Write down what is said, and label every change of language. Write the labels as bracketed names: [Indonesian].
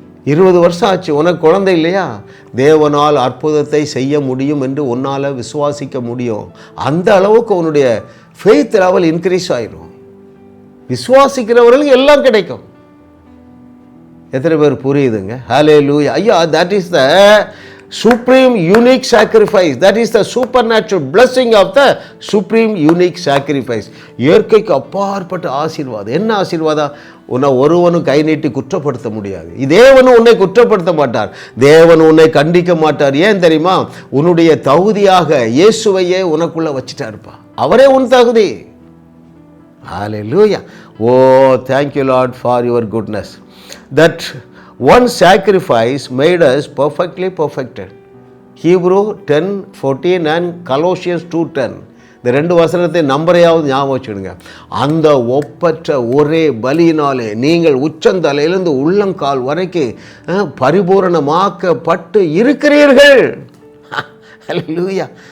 [Tamil] 20 வருஷம் ஆச்சு, உனக்கு குழந்தை இல்லையா? தேவனால் அற்புதத்தை செய்ய முடியும் என்று உன்னால் விசுவாசிக்க முடியும். அந்த அளவுக்கு உன்னுடைய [English] faith level increase [Tamil] ஆயிடும். விசுவாசிக்கிறவர்களுக்கு எல்லாம் கிடைக்கும். எத்தனை பேர் புரியுதுங்க? ஹல்லேலூயா! [English] ஐயா, that is the supreme unique sacrifice. That is the supernatural blessing of the supreme unique sacrifice. [Tamil] இயற்கைக்கு அப்பாற்பட்ட ஆசீர்வாதம். என்ன ஆசீர்வாதம்? உன்னை ஒருவனும் கை நீட்டி குற்றப்படுத்த முடியாது. தேவனும் உன்னை குற்றப்படுத்த மாட்டார், தேவன் உன்னை கண்டிக்க மாட்டார். ஏன் தெரியுமா? உன்னுடைய தகுதியாக இயேசுவையே உனக்குள்ள வச்சுட்டாருப்பா. அவரே உன் தகுதி. ஹல்லேலூயா! [English] Oh, thank you Lord for your goodness. That one sacrifice made us perfectly perfected. Hebrew 10:14 and Colossians 2:10. [Tamil] இந்த 2 வசனத்தை நம்பரையாவது ஞாபகம் வச்சுடுங்க. அந்த ஒப்பற்ற ஒரே பலியினாலே நீங்கள் உச்சந்தலையிலிருந்து உள்ளங்கால் வரைக்கும் பரிபூரணமாக்கப்பட்டு இருக்கிறீர்கள். ஹல்லேலூயா!